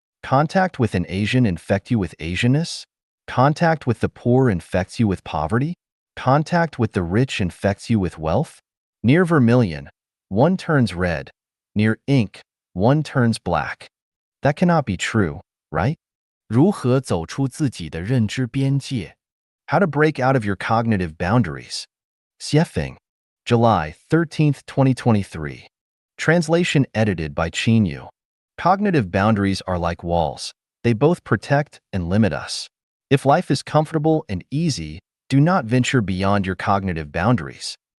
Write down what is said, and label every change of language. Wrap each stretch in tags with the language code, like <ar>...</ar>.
<en>Contact with an Asian infect you with Asianness? Contact with the poor infects you with poverty? Contact with the rich infects you with wealth? Near vermilion, one turns red. Near ink, one turns black. That cannot be true, right?</en> <zh>如何走出自己的认知边界？</zh> <en>How to break out of your cognitive boundaries. Xiefeng, July 13th, 2023. Translation edited by Qinyu. Cognitive boundaries are like walls. They both protect and limit us. If life is comfortable and easy, do not venture beyond your cognitive boundaries.</en>